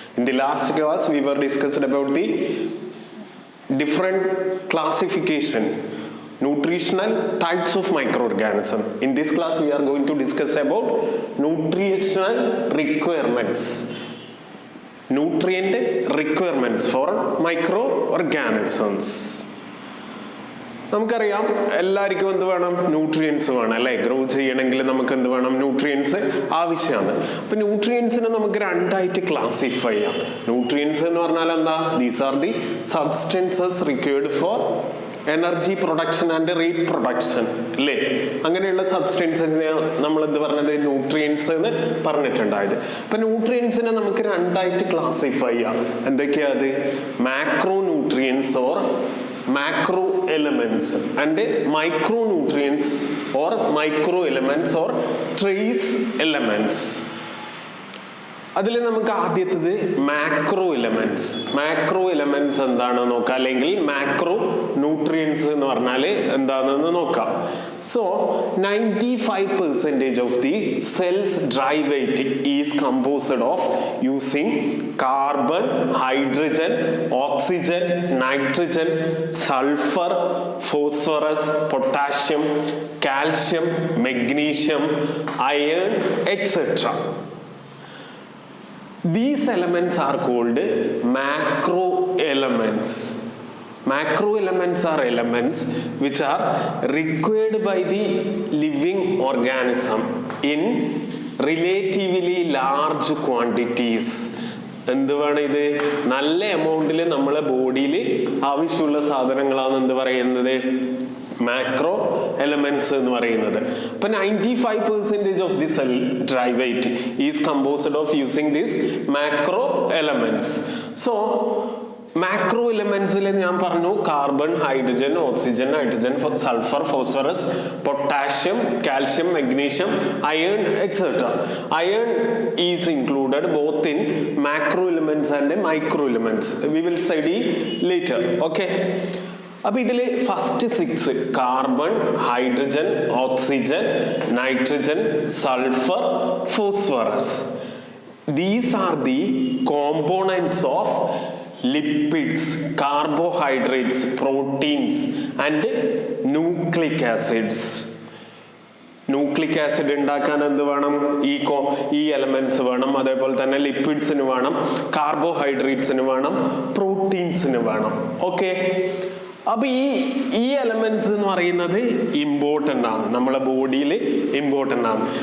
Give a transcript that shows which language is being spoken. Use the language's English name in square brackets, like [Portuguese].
[English] In the last class we were discussed about the different classification, nutritional types of microorganism. In this class we are going to discuss about nutritional requirements, nutrient requirements for microorganisms. [Malayalam] നമുക്കറിയാം എല്ലാവർക്കും എന്ത് വേണം, nutrients വേണം അല്ലേ? Grow ചെയ്യണമെങ്കിൽ നമുക്ക് എന്ത് വേണം, ന്യൂട്രിയൻസ് ആവശ്യമാണ്. അപ്പൊ ന്യൂട്രിയൻസിനെ നമുക്ക് രണ്ടായിട്ട് ക്ലാസിഫൈ ചെയ്യാം. ന്യൂട്രിയൻസ് എന്ന് പറഞ്ഞാൽ എന്താ? [English] these are the substances required for energy production and reproduction [Malayalam] അല്ലേ? അങ്ങനെയുള്ള സബ്സ്റ്റൻസിനെ നമ്മൾ എന്ത് പറഞ്ഞത്, ന്യൂട്രിയൻസ് എന്ന് പറഞ്ഞിട്ടുണ്ടായത്. അപ്പൊ ന്യൂട്രിയൻസിനെ നമുക്ക് രണ്ടായിട്ട് ക്ലാസിഫൈ ചെയ്യാം. എന്തൊക്കെയാ അത്? [English] macro nutrients [Malayalam] or [English] macro elements and micronutrients or micro elements or trace elements. [Malayalam] അതിൽ നമുക്ക് ആദ്യത്തേത് മാക്രോ എലമെന്റ്സ്. മാക്രോ എലമെന്റ്സ് എന്താണെന്ന് നോക്കാം, അല്ലെങ്കിൽ മാക്രോ ന്യൂട്രിയൻസ് എന്ന് പറഞ്ഞാൽ എന്താണെന്ന് നോക്കാം. [English] So 95% of the cell's dry weight is composed of using carbon, hydrogen, oxygen, nitrogen, sulfur, phosphorus, potassium, calcium, magnesium, iron, etc. These elements are called macro elements. Macro elements are elements which are required by the living organism in relatively large quantities. [Malayalam] എന്ത് വേണം, ഇത് നല്ല എമൗണ്ടിൽ നമ്മളെ ബോഡിയിൽ ആവശ്യമുള്ള സാധനങ്ങളാണ് എന്ത് പറയുന്നത്, മാക്രോ എലമെന്റ്സ് എന്ന് പറയുന്നത്. [English] അപ്പൊ 95% of the cell dry weight is composed of using this macro elements. [Malayalam] So macro എലമെന്റ്സിൽ ഞാൻ പറഞ്ഞു carbon, hydrogen, oxygen, nitrogen, sulphur, phosphorus, potassium, calcium, magnesium, iron etcetera. [English] Iron is included both in macro elements and micro elements. We will study later. Okay, [Malayalam] അപ്പൊ ഇതില് [English] First 6 carbon, hydrogen, oxygen, nitrogen, sulphur, phosphorus. These are the components of lipids, carbohydrates, proteins and nucleic acids. [Malayalam] Nucleic acid ഉണ്ടാക്കാൻ എന്ത് വേണം, ഈ elements വേണം. അതേപോലെ തന്നെ ലിപ്പിഡ്സിന് വേണം, കാർബോഹൈഡ്രേറ്റ്സിന് വേണം, പ്രോട്ടീൻസിന് വേണം. ഓക്കെ, അപ്പൊ ഈ എലമെന്റ്സ് എന്ന് പറയുന്നത് ഇമ്പോർട്ടൻ്റ് ആണ്, നമ്മളെ ബോഡിയിൽ ഇമ്പോർട്ടൻ്റ് ആണ്.